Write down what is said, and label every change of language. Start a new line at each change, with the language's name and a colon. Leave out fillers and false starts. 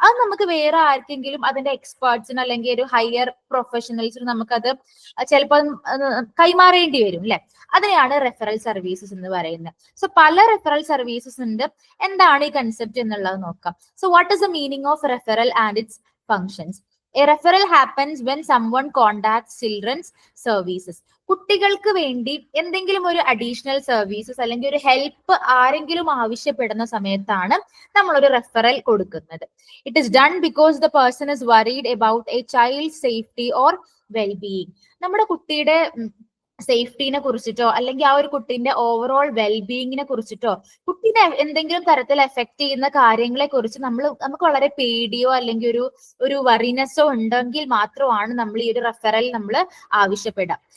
Malayalam: അത് നമുക്ക് വേറെ ആർക്കെങ്കിലും അതിന്റെ എക്സ്പേർട്സിന് അല്ലെങ്കിൽ ഒരു ഹയർ പ്രൊഫഷണൽസിന് നമുക്കത് ചിലപ്പോൾ കൈമാറേണ്ടി വരും അല്ലെ. അതിനെയാണ് റെഫറൽ സർവീസസ് എന്ന് പറയുന്നത്. സോ പല റെഫറൽ സർവീസസ് ഉണ്ട്. എന്താണ് ഈ കൺസെപ്റ്റ് എന്നുള്ളത് നോക്കാം.
English: So what is the meaning of referral and its functions? A referral happens when someone contacts children's services.
Malayalam: കുട്ടികൾക്ക് വേണ്ടി എന്തെങ്കിലും ഒരു അഡീഷണൽ സർവീസസ് അല്ലെങ്കിൽ ഒരു ഹെൽപ്പ് ആരെങ്കിലും ആവശ്യപ്പെടുന്ന സമയത്താണ് നമ്മൾ ഒരു റെഫറൽ കൊടുക്കുന്നത്.
English: It is done because the person is worried about a child safety or wellbeing.
Malayalam: നമ്മുടെ കുട്ടിയുടെ സേഫ്റ്റിനെ കുറിച്ചിട്ടോ അല്ലെങ്കിൽ ആ ഒരു കുട്ടീന്റെ ഓവറോൾ വെൽബീയിങ്ങിനെ കുറിച്ചിട്ടോ കുട്ടീനെ എന്തെങ്കിലും തരത്തിൽ എഫക്ട് ചെയ്യുന്ന കാര്യങ്ങളെ കുറിച്ച് നമുക്ക് വളരെ പേടിയോ അല്ലെങ്കിൽ ഒരു വറീനെസ്സോ ഉണ്ടെങ്കിൽ മാത്രമാണ് നമ്മൾ ഈ ഒരു റെഫറൽ നമ്മൾ ആവശ്യപ്പെടുക.